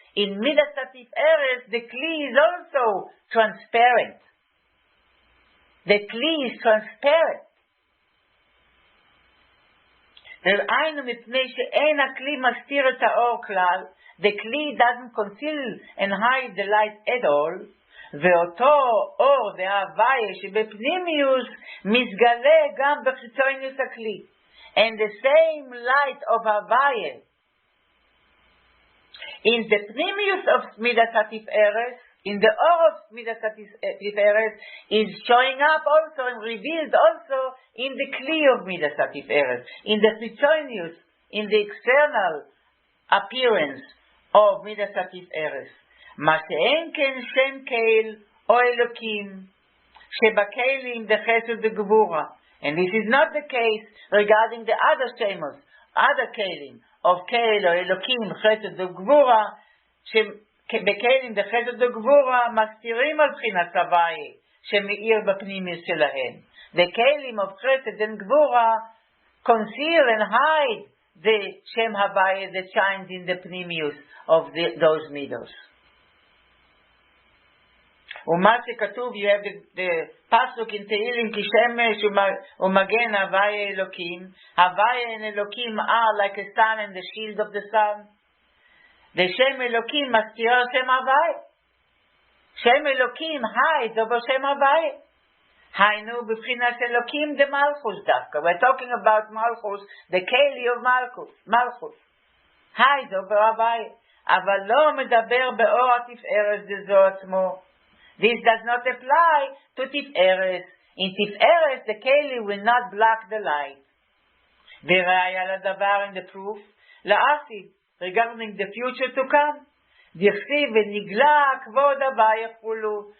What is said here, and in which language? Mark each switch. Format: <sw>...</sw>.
<en>In Midas Tiferet, the Kli is also transparent. The Kli is transparent. The Kli doesn't conceal and hide the light at all.</en> <he>ואותו אור וההוויה שבפנימיוס מתגלה גם בחיצוניוס הכלי.</he> <en>And the same light of Havaya in the Pnimius of Midas Tiferet, in the Or of Midas Tiferet, is showing up also and revealed also in the Kli of Midas Tiferet, in the Chitzonius, in the external appearance of Midas Tiferet.</en> <he>מה שאין כן שם קהל או אלוקים שבקהלים דחסד וגבורה.</he> <en>And this is not the case regarding the other shemos, other kelim of Kel or Elokim, Chesed וגבורה,</en> <he>שבקהלים דחסד וגבורה מסתירים על בחינת הוויה שמאיר בפנימיוס שלהם.</he> <en>The kelim of Chesed and גבורה conceal and hide the Shem Havaya that shines in the pnimius of those midos.</en> <he>ומה שכתוב,</he> <en>you have the pasuk in Tehillim,</en> <he>כי שמש ומגן הוויה אלוקים.</he> <en>הוויה and אלוקים are like a sun and the shield of the sun. The</en> <he>שם אלוקים מסתיר שם הוויה.</he> <en>שם אלוקים hides over שם הוויה.</en> <he>היינו בבחינת אלוקים דמלכוס דווקא.</he> <en>We're talking about Malchus, the Keli of Malchus. hides over הוויה.</en> <he>אבל לא מדבר באור התפארת דזו עצמו.</he> <en>This does not apply to Tiferet. In Tiferet, the Keli will not block the light.</en> <he>וראיה לדבר</he> <en>in the proof,</en> <he>לעתיד,</he> <en>regarding the future to come.</en> <he>דכתיב ונגלה כבוד הוויה כולו.</he>